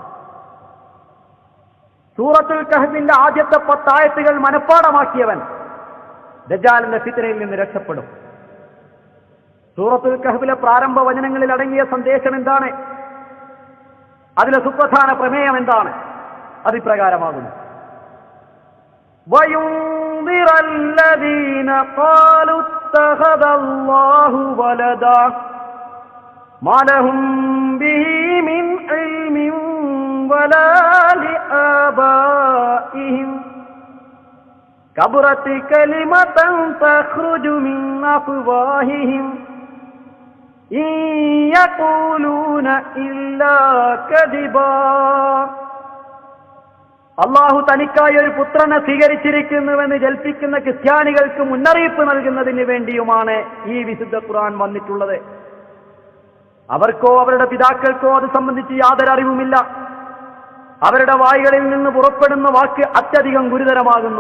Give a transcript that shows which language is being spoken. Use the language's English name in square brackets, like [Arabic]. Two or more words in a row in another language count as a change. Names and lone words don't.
[Malayalam] സൂറത്തുൽ കഹ്ഫിന്റെ ആദ്യത്തെ 10 ആയത്തുകൾ മനഃപ്പാഠമാക്കിയവൻ ദജ്ജാലിന്റെ ഫിത്നയിൽ നിന്ന് രക്ഷപ്പെടും. സൂറത്തുൽ കഹ്ഫിലെ പ്രാരംഭ വചനങ്ങളിൽ അടങ്ങിയ സന്ദേശം എന്താണ്? അതിലെ സുപ്രധാന പ്രമേയം എന്താണ്? അതിപ്രകാരമാകുന്നു: [Arabic] وَيُنذِرَ الَّذِينَ قَالُوا اتَّخَذَ اللَّهُ وَلَدًا مَا لَهُم بِهِ مِنْ عِلْمٍ وَلَا لِآبَائِهِمْ كَبُرَتْ كَلِمَةً تَخْرُجُ مِنْ أَفْوَاهِهِمْ إِنْ يَقُولُونَ إِلَّا كَذِبًا. [Malayalam] അള്ളാഹു തനിക്കായി ഒരു പുത്രനെ സ്വീകരിച്ചിരിക്കുന്നുവെന്ന് ജൽപ്പിക്കുന്ന ക്രിസ്ത്യാനികൾക്ക് മുന്നറിയിപ്പ് നൽകുന്നതിന് വേണ്ടിയുമാണ് ഈ വിശുദ്ധ ഖുർആൻ വന്നിട്ടുള്ളത്. അവർക്കോ അവരുടെ പിതാക്കൾക്കോ അത് സംബന്ധിച്ച് യാതൊരു അറിവുമില്ല. അവരുടെ വായ്കളിൽ നിന്ന് പുറപ്പെടുന്ന വാക്ക് അത്യധികം ഗുരുതരമാകുന്നു.